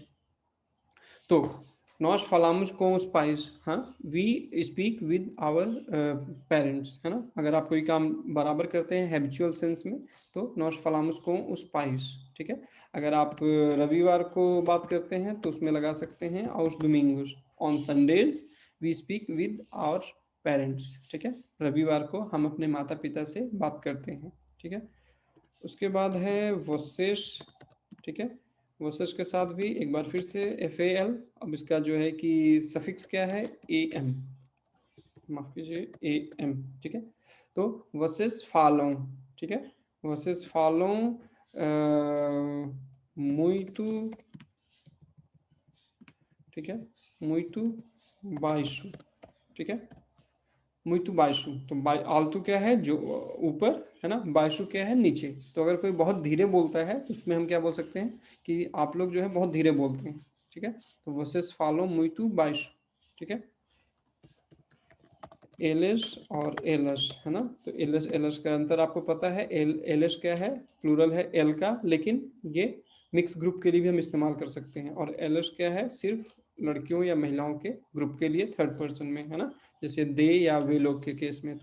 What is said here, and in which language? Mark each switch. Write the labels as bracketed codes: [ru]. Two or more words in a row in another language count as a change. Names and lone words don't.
[en] तो [pt] nós falamos com pais, [en] हाँ, we speak with our parents, [hi] है ना। अगर आप कोई काम बराबर करते हैं [en] habitual sense [hi] में, तो [pt] nós falamos com pais, [hi] ठीक है। अगर आप रविवार को बात करते हैं, तो उसमें लगा सकते हैं [pt] aos domingos, [en] on Sundays we speak with our parents, [hi] ठीक है। रविवार को हम अपने माता पिता से बात करते हैं, ठीक है। उसके बाद है वोसेस, ठीक है। वोसेस के साथ भी एक बार फिर से एफ ए एल, अब इसका जो है कि सफिक्स क्या है, ए एम, माफ कीजिए, ए एम, ठीक है। तो [pt] vocês falam, [hi] ठीक है, [pt] vocês falam muito, [hi] ठीक है, [pt] muito baixo, [hi] ठीक है, [pt] muito baixo। [hi] तो आलतू क्या है, जो ऊपर, है ना, बाइशु क्या है, नीचे। तो अगर कोई बहुत धीरे बोलता है, तो उसमें हम क्या बोल सकते हैं कि आप लोग जो है बहुत धीरे बोलते हैं, ठीक है। [pt] तो vocês falam muito baixo, [hi] ठीक है। एलएस और एलएस, है ना। तो एलएस एलएस का अंतर आपको पता है, एलएस क्या है, प्लूरल है एल का, लेकिन ये [en] mix group [hi] के लिए भी हम इस्तेमाल कर सकते हैं। और एलएस क्या है, सिर्फ लड़कियों या महिलाओं के ग्रुप के लिए, [en] third person [hi] में, है ना, जैसे दे या वे लोग के केस में।